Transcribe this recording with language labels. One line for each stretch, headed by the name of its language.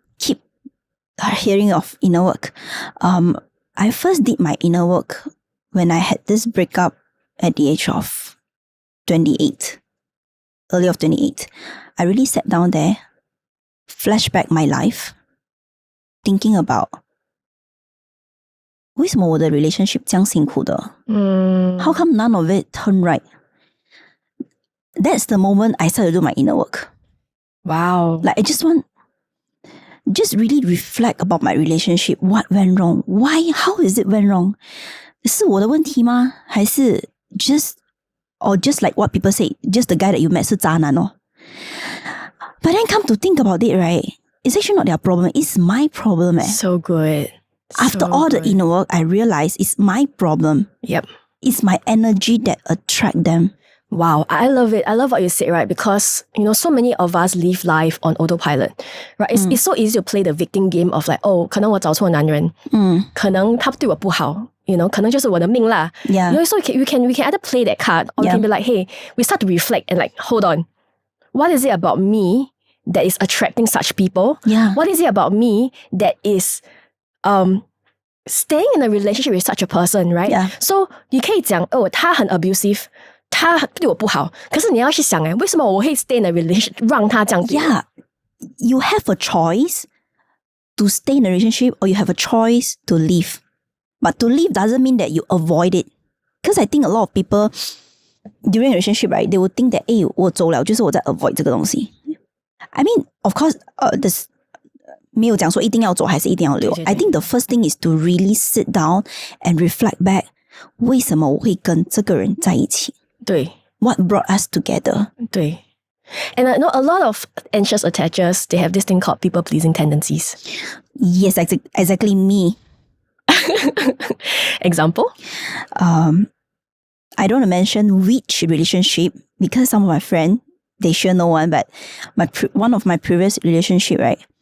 English: Keep hearing of inner work. I first did my inner work when I had this breakup at the age of 28, early of 28. I really sat down there, flashback my life, thinking about
Chinese: 为什么我的 relationship 这样辛苦的？
English: How come none of it turn right? That's the moment I started to do my inner work. Wow. Like I just really reflect about my relationship. What went wrong? Why? How is it went wrong?
Chinese: 是我的问题吗？还是
English: just like what people say, just the guy that you met
Chinese: 是渣男哦？
English: But then come to think about it, right? It's actually not their problem. It's my problem. So good. After all the inner work, I realized it's my problem. Yep. It's my energy that attract them. Wow, I love it. I love what you said, right? Because, so many of us live life on autopilot, right? It's so easy to play the victim game of like,
Chinese: 可能我找错男人，可能他对我不好，可能就是我的命啦。
English: Yeah. So we can either play that card or we can be like, hey, we start to reflect and like, hold on, what is it about me that is attracting such people? Yeah. What is it about me that is staying in a relationship with such a person, right? Yeah.
Chinese: So 你可以讲，他很 abusive。他对我不好，可是你要去想，为什么我会
English: stay in a relationship
Chinese: 让他这样对我？
English: Yeah, you have a choice to stay in a relationship or you have a choice to leave. But to leave doesn't mean that you avoid it. Because I think a lot of people during a relationship, right, they will think that,
Chinese: 我走了就是我在
English: avoid
Chinese: 这个东西。
English: I mean, of course, this
Chinese: 没有讲说一定要走还是一定要留。
English: I think the first thing is to really sit down and reflect back.
Chinese: 为什么我会跟这个人在一起？对
English: What brought us together? 对 And I know a lot of anxious attachers, they have this thing called people-pleasing tendencies. Yes, exactly me. Example? I don't want to mention which relationship because some of my friends, they sure know one, but one of my previous relationship, right?